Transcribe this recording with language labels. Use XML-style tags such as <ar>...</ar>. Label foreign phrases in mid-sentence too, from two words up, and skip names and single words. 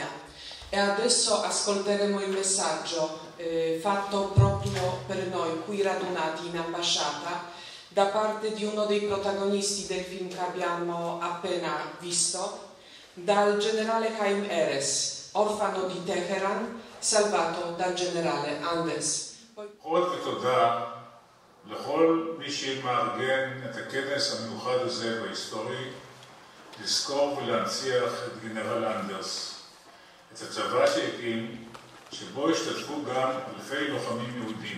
<it>E adesso ascolteremo il messaggio fatto proprio per noi qui radunati in ambasciata da parte di uno dei protagonisti del film che abbiamo appena visto, dal generale Chaim Erez, orfano di Teheran, salvato dal generale Anders.</it> <he>לכל מי שמארגן את הכנס המיוחד הזה וההיסטורי, לזכור ולהנציח את גנרל אנדרס, את הצבא שהקים, שבו השתתפו גם אלפי לוחמים יהודים.</he>